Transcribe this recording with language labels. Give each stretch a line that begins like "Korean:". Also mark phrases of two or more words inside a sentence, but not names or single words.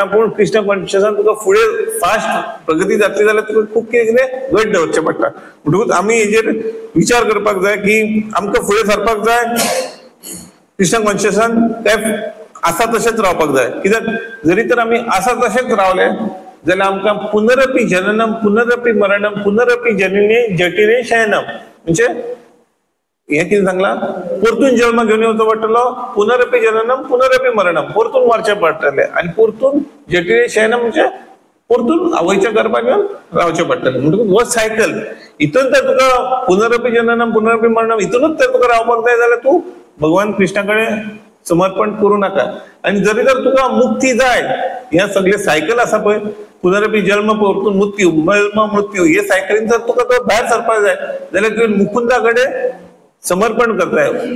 Konkani: पूण कृष्ण कॉन्शियसान तुका फुडें फास्ट प्रगती जातली जाल्यार तुका खूब कितें घट धरचें पडटा. म्हणटकूच आमी हेजेर विचार करपाक जाय की आमकां फुडें सरपाक जाय कृष्ण कॉन्शियसान काय आसा तशेंच रावपाक जाय. कित्याक जरी तर आमी आसा तशेंच रावले जाल्यार आमकां
Sanskrit: पुनरपी जननम पुनरपी मरणम पुनरपी जनने जटिने शयनम
Konkani: म्हणजे हे कितें सांगला, परतून जन्म घेवन येवचो पडटलो,
Sanskrit: पुनरपी जननम पुनरपी मरणम,
Konkani: परतून मरचें पडटलें, आनी परतून
Sanskrit: जटिने शयनम
Konkani: म्हणजे परतून आवयच्या गर्भात येवन रावचें पडटलें. म्हणटकूच हो सायकल हितून तर तुका
Sanskrit: पुनरपी जननम पुनरपी मरणम
Konkani: हितूनच तर तुका रावपाक जाय जाल्यार तूं भगवान कृष्णा कडेन समर्पण करूं नाका. आनी जरी तर तुका मुक्ती जाय, हे सगळे सायकल आसा पळय, पुनरपी जन्म परतून मृत्यू जन्म मृत्यू, हे सायकलीन जर तुका तो भायर सरपाक जाय जाल्यार तुवें मुकुंदा कडेन समर्पण करताय.